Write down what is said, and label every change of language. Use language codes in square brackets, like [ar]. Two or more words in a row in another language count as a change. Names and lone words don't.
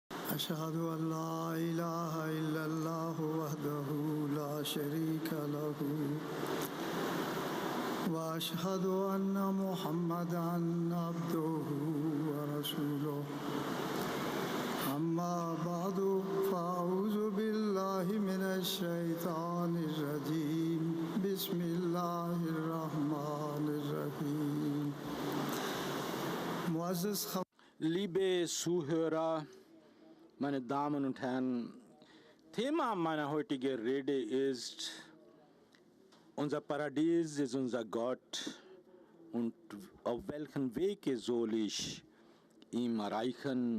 [ar] أشهد أن لا إله إلا الله وحده لا شريك له وأشهد أن محمدًا عبده ورسوله أما بعد فأعوذ بالله من الشيطان الرجيم بسم الله الرحمن الرحيم [de] Liebe Zuhörer, meine Damen und Herren, Thema meiner heutigen Rede ist: Unser Paradies ist unser Gott, und auf welchem Wege soll ich ihn erreichen?